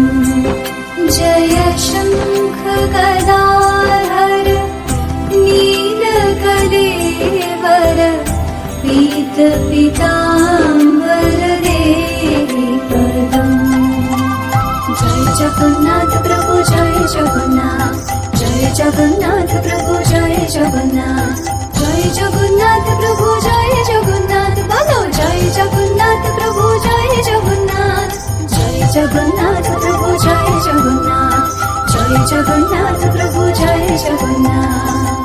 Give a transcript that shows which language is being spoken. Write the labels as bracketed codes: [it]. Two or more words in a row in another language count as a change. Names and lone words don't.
[sa] जय शंख गदाधर नीलकलेवर, पीत पीताम्बर देहि पदम्। [bn] জয় জগন্নাথ প্রভু জয় জগন্নাথ, জয় জগন্নাথ প্রভু জয় জগন্নাথ, জয় জগন্নাথ প্রভু জয় জগন্নাথ, বলো জয় জগন্নাথ প্রভু জয় জগন্নাথ, জয় জগন্নাথ প্রভু জয় জগন্নাথ, জয় জগন্নাথ প্রভু জয় জগন্নাথ।